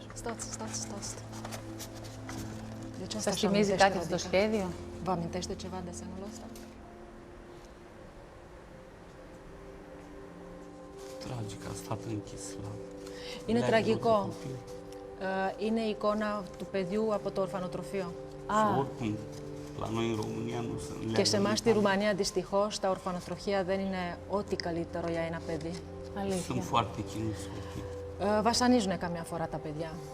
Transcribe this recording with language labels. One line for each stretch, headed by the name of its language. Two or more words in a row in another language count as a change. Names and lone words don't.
Greek: Στάστε. Σας θυμίζει κάτι αυτό το σχέδιο?
Romanian: Vă amintește ceva desenul ăsta? Tragic, a stat închis la...
Greek: Είναι τραγικό. Είναι η εικόνα του παιδιού από το ορφανοτροφείο. Και σε εμάς στη Ρουμανία, δυστυχώς, τα ορφανοτροφεία δεν είναι ό,τι καλύτερο για ένα παιδί. Αλήθεια. Βασανίζουν καμιά φορά τα παιδιά.